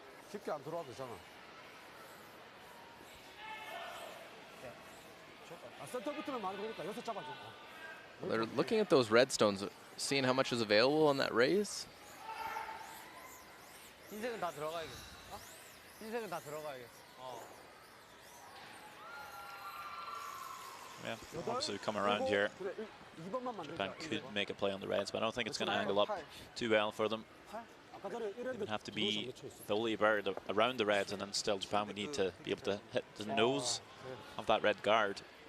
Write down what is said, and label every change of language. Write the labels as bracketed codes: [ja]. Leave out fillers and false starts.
[ko] 깊게 안 들어와도 되잖아. 센터부터는 많이 보니까 여섯 잡아줘. [en] Well, they're looking at those redstones, seeing how much is available on that raise. [ko] 흰색은 다 들어가야겠어. 흰색은 다 들어가야겠어. [en] Yeah, obviously we come around here. Japan could make a play on the reds, but I don't think it's going to angle up too well for them. They would have to be fully buried around the reds, and then still Japan would need to be able to hit the nose of that red guard.